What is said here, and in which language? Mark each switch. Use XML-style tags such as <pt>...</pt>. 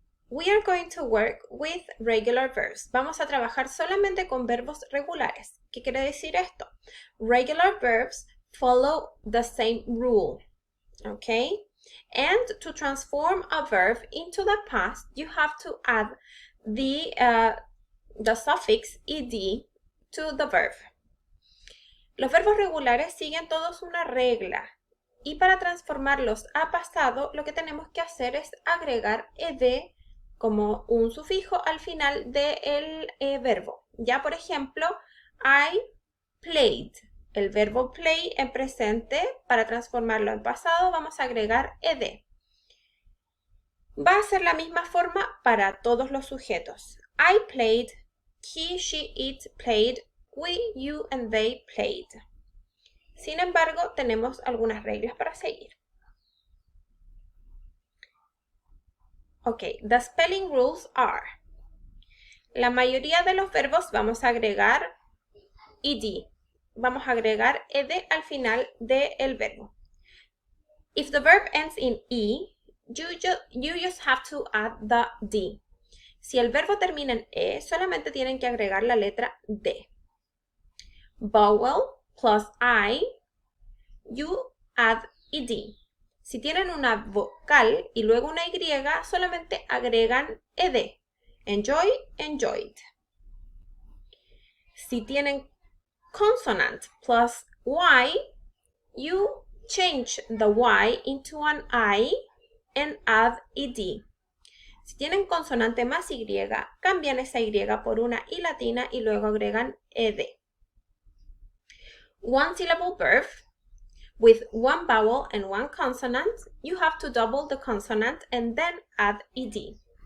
<en>We are going to work with regular verbs.</en> <es>Vamos a trabajar solamente con verbos regulares. ¿Qué quiere decir esto?</es> <en>Regular verbs follow the same rule. Okay? And to transform a verb into the past, you have to add the suffix ed to the verb.</en> <es>Los verbos regulares siguen todos una regla. Y para transformarlos a pasado, lo que tenemos que hacer es agregar ed como un sufijo al final del verbo. Ya, por ejemplo, I played. El verbo play en presente, para transformarlo en pasado, vamos a agregar ed. Va a ser la misma forma para todos los sujetos.</es> <en>I played, he, she, it played, we, you, and they played.</en> <es>Sin embargo, tenemos algunas reglas para seguir.</es> <en>Ok, the spelling rules are.</en> <es>La mayoría de los verbos vamos a agregar ed. Vamos a agregar ed al final del verbo.</es> <en>If the verb ends in e, you just have to add the d.</en> <es>Si el verbo termina en e, solamente tienen que agregar la letra d.</es> <en>Vowel plus I, you add ed.</en> <es>Si tienen una vocal y luego una y, solamente agregan ed.</es> <en>Enjoy, enjoyed.</en> <es>Si tienen</es> <en>consonant plus y, you change the y into an I and add ed.</en> <es>Si tienen consonante más y, cambian esa y por una i latina y luego agregan ed.</es> <en>One syllable verb with one vowel and one consonant, you have to double the consonant and then add ed.</en>